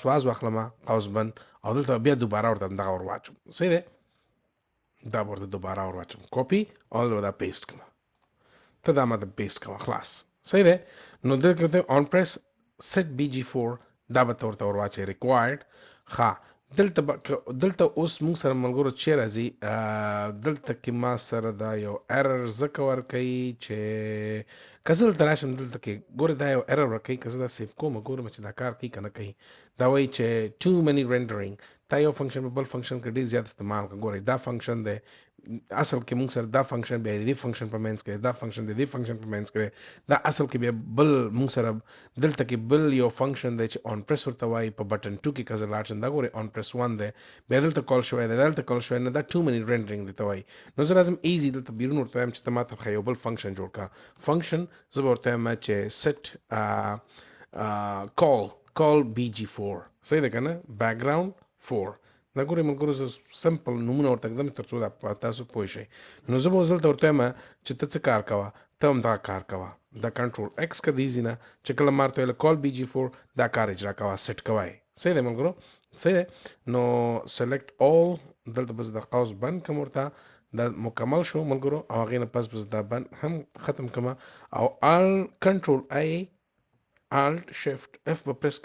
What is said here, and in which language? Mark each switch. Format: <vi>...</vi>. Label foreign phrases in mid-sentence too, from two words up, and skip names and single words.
<ps>واز واخلم قوس بند او دلته بیا دوباره ورته دغه ور واچوم صحیح ده دا ورته دوباره ور واچوم کاپي او دا پیسټ کړم ته دا ما د پیسټ کوه خلاص صحیح ده نو دلته</ps> <en>on press</en> <ps>set bg4 دا به ورته ورواچي required ښه دلته اوس موږ سره ملګرو چې راځي دلته کې ما سره دا یو ایرر ځکه ورکوي چې که زه دلته راشم دلته کې ګوره دا یو ایرر ورکوي که زه دا سیف کوم ګورم چې دا کار کوي که نه کوي دا وایي چې</ps> <en>too many rendering</en> <ps>دا یو فنکشن په بل فنکشن کې ډېر زیات استعمال کړه ګورئ دا فنکشن دی اصل کې موږ سره دا فنکشن بیا دې فنکشن په مینس کې دا فنکشن دې فنکشن په مینس کې دا اصل کې بیا بل موږ سره دلته کې بل یو فنکشن دی چې</ps> <en>on press</en> <ps>ورته وایي په بټن 2 کې که زه لاړ شم دا ګورئ اون پریس 1 دی بیا دلته کال شوی دی دلته کال شوی نه دا</ps> <en>too many rendering</en> <ps>دی ته وایي نو زه راځم ایزي دلته بیرون ورته وایم چې ته ماته ښه یو بل فنکشن جوړ کړه فنکشن زه به ورته وایم چې set call bg4 صحیح ده که نه بیکګراوند 4 دا ګورئ ملګرو زه سمپل نومونه ورته ږدم تر څو تاسو پوه شئ نو زه به اوس دلته ورته وایم چې ته څه کار کوه ته هم دغه کار کوه دا</ps> <en>control X</en> <ps>که دیزي نه چې کله ما ورته ویله کال bg4 دا کار اجرا کوه سیټ کوه صحیح دی ملګرو صحیح دی نو</ps> <en>select all</en> <ps>دلته بس د قوس بند کوم ورته دا مکمل شو ملګرو او هغې نه پس دا بند هم ختم کوم او</ps> <en>control A Alt Shift F</en> <ps>به پریس</ps>